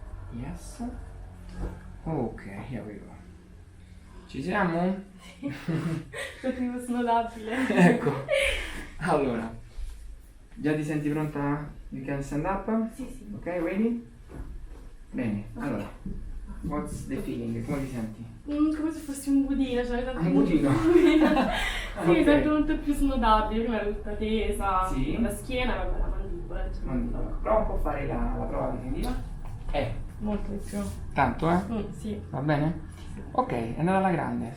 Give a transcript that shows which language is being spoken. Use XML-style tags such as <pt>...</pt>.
<en>Yes. Ok, here we go.</en> <it>Ci siamo? Sì. Potevo snodabile. Ecco. Allora, già ti senti pronta?</it> <en>You can stand up?</en> <it>Sì, sì.</it> <en>Ok, ready?</en> <it>Bene, allora,</it> <en>what's the feeling?</en> <it>Come ti senti? Come se fossi un budino, cioè Un budino? Sì, Ok. mi sento molto più snodabile, prima ero tutta tesa, Sì. la schiena, vabbè, la mandibola, cioè, Mandibola. Prova un po' a fare la prova definitiva. molto di più. Tanto, eh? Sì. Va bene? Ok, è andata alla grande.</it>